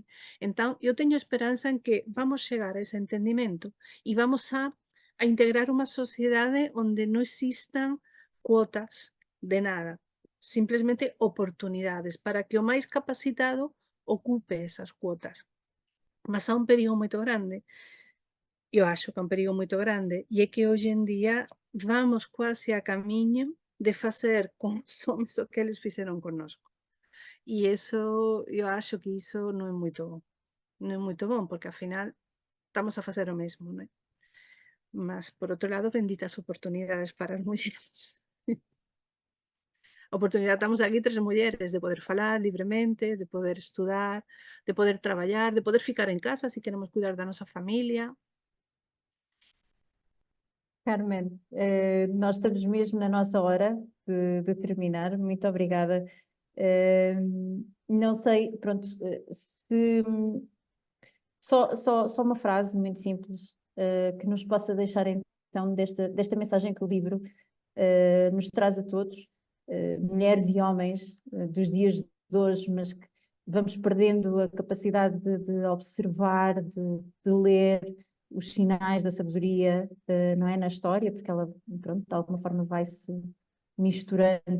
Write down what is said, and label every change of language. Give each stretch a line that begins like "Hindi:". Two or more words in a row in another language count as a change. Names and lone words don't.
Galician: Entón, eu teño esperanza en que vamos chegar a ese entendimento e vamos a integrar unha sociedade onde non existan cuotas de nada, simplemente oportunidades para que o máis capacitado ocupe esas cuotas. Mas há un perigo moito grande, eu acho que é un perigo moito grande, e é que hoxe en día vamos quase a camiño de
Portuguese: fazer com os homens o que eles fizeram conosco. E isso, eu acho que isso não é muito bom, porque afinal estamos a fazer o mesmo, né? Mas, por outro lado,
Galician: benditas oportunidades para as mulleres. Oportunidade, estamos aquí 3 mulleres de poder falar libremente, de poder estudar, de poder traballar, de poder ficar en casa se queremos cuidar da nosa familia.
Portuguese: Carmen, nós estamos mesmo na nossa hora de terminar. Muito obrigada. Não sei, pronto, se só uma frase muito simples que nos possa deixar então desta mensagem que o livro nos traz a todos, mulheres e homens dos dias de hoje, mas que vamos perdendo a capacidade de observar, de ler os sinais da sabedoria, não é, na história, porque ela, pronto, de alguma forma vai-se misturando.